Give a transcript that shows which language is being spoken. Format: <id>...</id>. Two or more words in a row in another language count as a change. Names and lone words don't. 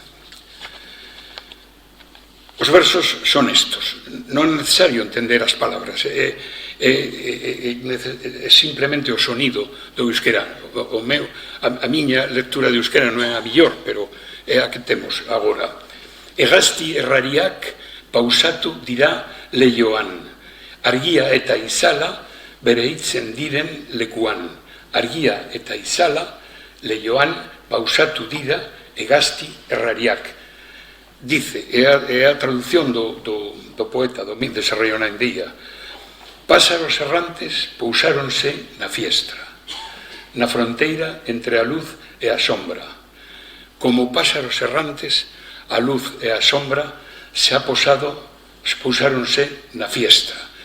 <gl>Os versos son estos. Non é necesario entender as palabras, é simplemente o sonido do euskera. A miña lectura de euskera non é a millor, pero é a que temos agora.</gl> <eu>Egasti errariak pausatu dira leioan. Argia eta izala bereitzen diren lekuan. Argia eta izala leioan pausatu dira egasti errariak.</eu> <gl>Dice, é a traducción do poeta do Mil de Sarrio Naindía: pásaros errantes pousáronse na fiestra, na fronteira entre a luz e a sombra. Como pásaros errantes, a luz e a sombra</gl> <es>se ha posado,</es> <gl>pousáronse na fiestra.</gl>